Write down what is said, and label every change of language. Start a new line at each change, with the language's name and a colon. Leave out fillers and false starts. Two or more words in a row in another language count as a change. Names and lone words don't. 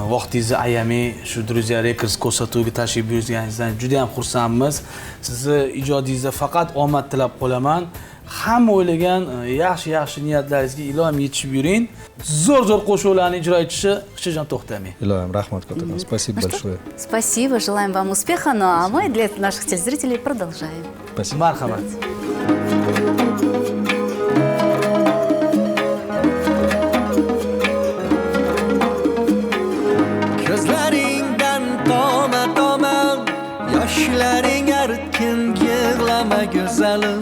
Uzbek: Vaqtingizni ayamay shu Druzya Records ko'rsatuviga tashrif buyurganingizdan juda ham xursandmiz. Sizni ijodingizda faqat omad tilab qolaman. Hamma o'ylagan yaxshi niyatlaringizga iloyim yetishib yuring. Zo'r qo'shiqlarni ijro etishni hech qachon to'xtamang. Iloyim, rahmat kattakon.
Russian: Спасибо большое. Спасибо, желаем вам успеха. Ну а мы для наших телезрителей продолжаем. Спасибо.
Uzbek: Marhamat. Ko'zlaringdan toma yoshlaring artkin, yig'lama go'zalim.